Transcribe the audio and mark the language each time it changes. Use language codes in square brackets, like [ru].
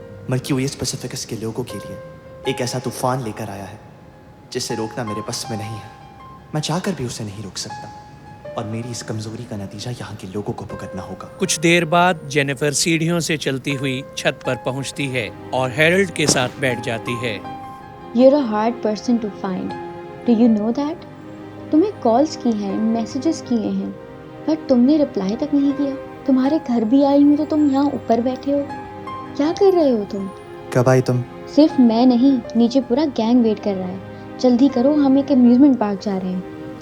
[hi] Mercurius पैसिफिकस के लोगों के लिए एक ऐसा तूफान लेकर आया है जिसे रोकना मेरे बस में नहीं है। मैं चाहकर भी उसे नहीं रोक सकता, और मेरी इस कमजोरी का नतीजा यहाँ के लोगों को भुगतना होगा। कुछ देर बाद जेनिफर सीढ़ियों से चलती हुई छत पर पहुंचती है और हेरल्ड के साथ बैठ जाती है। [en] You're a hard person to find. Do you know that? [hi] तुम्हें कॉल्स की हैं, मैसेजेस किए हैं, पर तुमने रिप्लाई तक नहीं किया। तुम्हारे घर भी आई हूँ तो तुम यहाँ ऊपर बैठे हो। क्या कर रहे हो तुम? कब आई तुम? सिर्फ मैं नहीं, नीचे पूरा गैंग वेट कर रहा है। जल्दी करो, हम एक अम्यूजमेंट पार्क जा रहे हैं।